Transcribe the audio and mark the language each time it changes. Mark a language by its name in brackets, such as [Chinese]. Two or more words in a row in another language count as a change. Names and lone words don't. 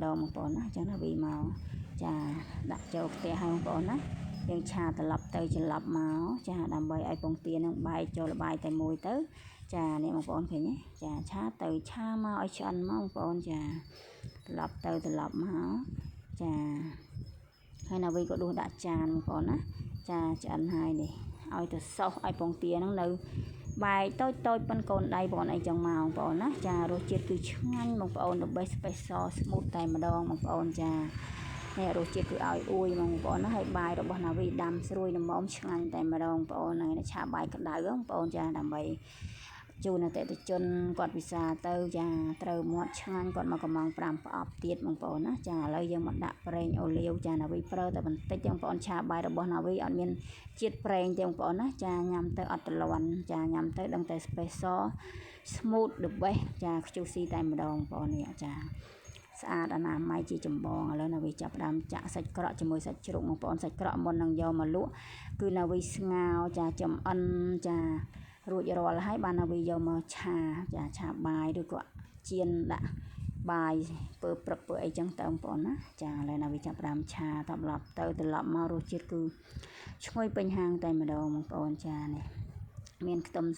[Khmer] ងបងប្អូនណាអញ្ចឹងណាវីមកចាដាក់ចូលផ្ទះឲ្យបងប្អូនណាយើងឆាត្រឡប់ទៅច្រឡប់មកចាដើម្បីឲ្យពងទានឹងបែកចូលល្បាយតែមួយទៅចានេះបងប្អូនឃើញទេចាឆាទៅឆាមកឲ្យឆ្អិនមកបងប្អូនចាត្រឡប់ទៅត្រឡប់មកចាហើយណាវីក៏ដួសដាក់ចានបងប្អូនណាចាឆ្អិនហើយនេះឲ្យទៅសោះឲ្យពងទានឹងនៅបែកតូចប៉ុនកូនដៃបងប្អូនអីចឹងមកបងប្អូនណាចា រសជាតិគឺឆ្ងាញ់បងប្អូន [English] the best special smooth [Khmer] តែម្ដងបងប្អូនចានេះរសជាតិគឺឲ្យអួយបងប្អូនណាហើយបាយរបស់ណាវីដាំស្រួយល្មមឆ្ងាញ់តែម្ដងបងប្អូនហើយឆាបាយក្តៅបងប្អូនចាដើម្បីជូនអតិថិជនគាត់ពិសាទៅចាត្រូវមាត់ឆ្ងាញ់គាត់មកកំង5ប្រអប់ទៀតបងប្អូនណាចាឥឡូវយើងមកដាក់ប្រេងអូលីវចាណាវីប្រើតែបន្តិចបងប្អូនឆាបាយរបស់ណាវីអត់មាន ជាតិប្រេងទេបងប្អូនណាចាញ៉ាំទៅអត់ទ្រាំចាញ៉ាំទៅដឹងតែ [English] special smooth the best [Khmer] ចាខ្ជុះស៊ីតែម្ដងបងប្អូននេះចាស្អាតអនាម័យជាចម្បងឥឡូវណាវីចាប់ផ្ដើមចាក់សាច់ក្រកជាមួយសាច់ជ្រូកបងប្អូនសាច់ក្រកមុននឹងយកមកលក់គឺណាវីស្ងោរចាចំអិនចារួចរាល់ហើយ បានណាវីយកមកឆាចាឆាបាយឬក៏ចៀនដាក់បាយពើព្រឹកពើអីចឹងទៅបងប្អូនណាចាឥឡូវណាវីចាប់ផ្ដើមឆាត្រឡប់ទៅត្រឡប់មករសជាតិគឺឈ្ងុយពេញហាងតែម្ដងបងប្អូនចានេះមានខ្ទឹមស